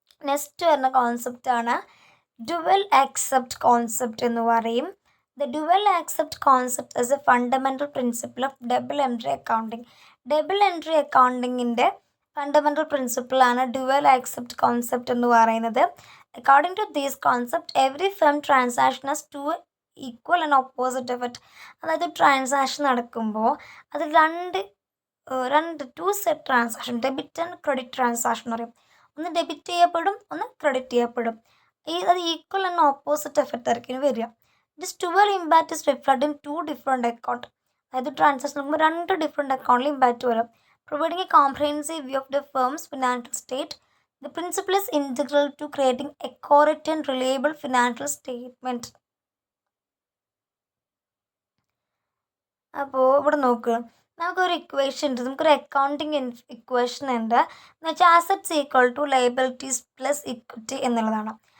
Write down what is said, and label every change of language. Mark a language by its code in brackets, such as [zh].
[ml] Next വരുന്ന കോൺസെപ്റ്റാണ് dual accept concept എന്ന് പറയും. [en] The dual accept concept is a fundamental principle of double entry accounting. [ml] Double entry accountingൻ്റെ fundamental പ്രിൻസിപ്പിളാണ് dual accept concept എന്ന് പറയുന്നത്. [en] According to these concept every firm transaction has to equal and opposite effect. [ml] അതായത് transaction നടക്കുമ്പോൾ അത് രണ്ട് to set transaction, debit and credit transaction എന്ന് പറയും. ഒന്ന് debit ചെയ്യപ്പെടും, ഒന്ന് ക്രെഡിറ്റ് ചെയ്യപ്പെടും. അത് ഈക്വൽ ആൻഡ് ഓപ്പോസിറ്റ് എഫക്റ്റ് ആയിരിക്കും വരിക. [en] This dual impact is reflected in two different account. [ml] അതായത് ട്രാൻസാക്ഷൻ നോക്കുമ്പോൾ രണ്ട് ഡിഫറെൻറ്റ് അക്കൗണ്ടിൽ ഇമ്പാക്റ്റ് വരും. [en] Providing a comprehensive view of the firm's financial state, the principle is integral to creating accurate and reliable financial statement. [ml] അപ്പോൾ ഇവിടെ നോക്കുക, നമുക്കൊരു equation ഉണ്ട്, നമുക്കൊരു അക്കൗണ്ടിങ് ഇക്വേഷൻ ഉണ്ട് എന്ന് വെച്ചാൽ assets equal to liabilities plus equity എന്നുള്ളതാണ്.